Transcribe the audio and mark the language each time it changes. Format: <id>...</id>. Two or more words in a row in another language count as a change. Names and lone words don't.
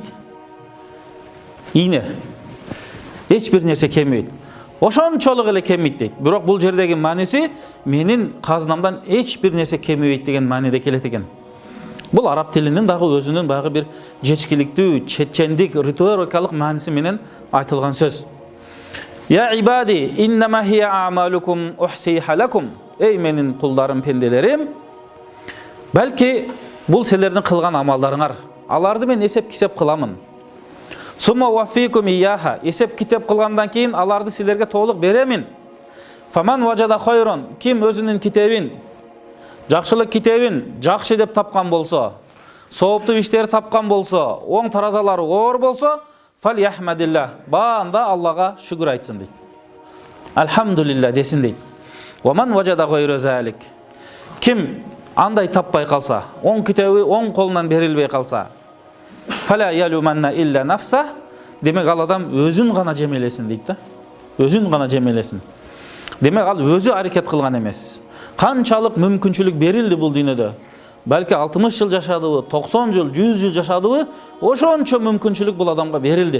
<ky>Ийне. Эч бир нерсе кемейт. Ошончолук эле кемейт дейт. Бирок бул жердеги мааниси менин казынамдан эч бир нерсе кемейт деген мааниде келет экен. Бул араб тилинин дагы өзүнүн багы бир жечкиликтүү, четчендик, риторикалык мааниси менен айтылган сөз.</ky> <ar>يا عبادي، إنما هي أعمالكم أحصيها لكم.</ar> <ky>Эй менин кулдарым, пенделерим, балки бул силердин кылган амалдарыңар. аларды мен есеп кисеп кыламын.</ky> <ar>ثم أوفيكم إياها,</ar> <ky>есеп китеп кылгандан кийин аларды силерге толук беремин.</ky> <ar>فمن وجد خيرا,</ar> <ky>ким өзүнүн китебин, жакшылык китебин жакшы деп тапкан болсо, сооптуу иштер тапкан болсо, оң таразалары оор болсо,</ky> <ar>فليحمد الله,</ar> <ky>баанда Аллага шүгүр айтсын дейт. Алхамдулилла десин дейт.</ky> <ar>ومن وجد غير ذلك,</ar> <ky>ким андай таппай калса, оң китеби оң колунан берилбей калса,</ky> <ar>فلا يلومن إلا نفسه,</ar> <ky>демек ал адам өзүн гана жемелесин дейт да. Өзүн гана жемелесин. Демек ал өзү аракет кылган эмес. Канчалык мүмкүнчүлүк берилди бул дүйнөдө. Балки 60 жыл жашадыбы, 90 жыл, 100 жыл жашадыбы, ошончо мүмкүнчүлүк бул адамга берилди.</ky>